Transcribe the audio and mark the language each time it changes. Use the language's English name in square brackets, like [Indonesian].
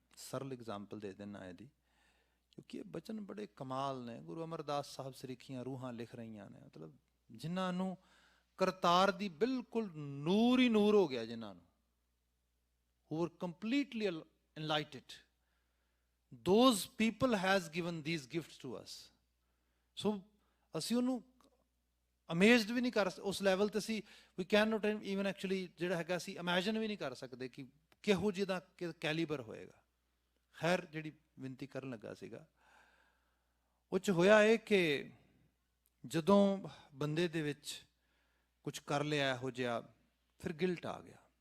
[Punjabi] ਸਰਲ ਐਗਜ਼ਾਮਪਲ ਦੇ ਦਿੰਦਾ ਇਹਦੀ, ਕਿਉਂਕਿ ਇਹ ਬਚਨ ਬੜੇ ਕਮਾਲ ਨੇ। ਗੁਰੂ ਅਮਰਦਾਸ ਸਾਹਿਬ ਸਰੀਖੀਆਂ ਰੂਹਾਂ ਲਿਖ ਰਹੀਆਂ ਨੇ, ਮਤਲਬ ਜਿਨ੍ਹਾਂ ਨੂੰ ਕਰਤਾਰ ਦੀ ਬਿਲਕੁਲ ਨੂਰ ਹੀ ਨੂਰ ਹੋ ਗਿਆ, ਜਿਨ੍ਹਾਂ ਨੂੰ [English] Who are completely enlightened, those people has given these gifts to us. [Punjabi] So ਅਸੀਂ ਉਹਨੂੰ ਅਮੇਜ਼ਡ ਵੀ ਨਹੀਂ ਕਰ ਉਸ ਲੈਵਲ ਤੇ ਅਸੀਂ ਵੀ [English] can not even actually [Punjabi] ਜਿਹੜਾ ਹੈਗਾ ਅਸੀਂ ਇਮੈਜਿਨ ਵੀ ਨਹੀਂ ਕਰ ਸਕਦੇ ਕਿ ਕਿਹੋ ਜਿਹਦਾ ਕੈਲੀਬਰ ਹੋਏਗਾ। ਖੈਰ ਜਿਹੜੀ ਬੇਨਤੀ ਕਰਨ ਲੱਗਾ ਸੀਗਾ ਉਹ 'ਚ ਹੋਇਆ ਇਹ ਕਿ ਜਦੋਂ ਬੰਦੇ ਦੇ ਵਿੱਚ ਕੁਝ ਕਰ ਲਿਆ ਇਹੋ ਜਿਹਾ ਫਿਰ ਗਿਲਟ ਆ ਗਿਆ।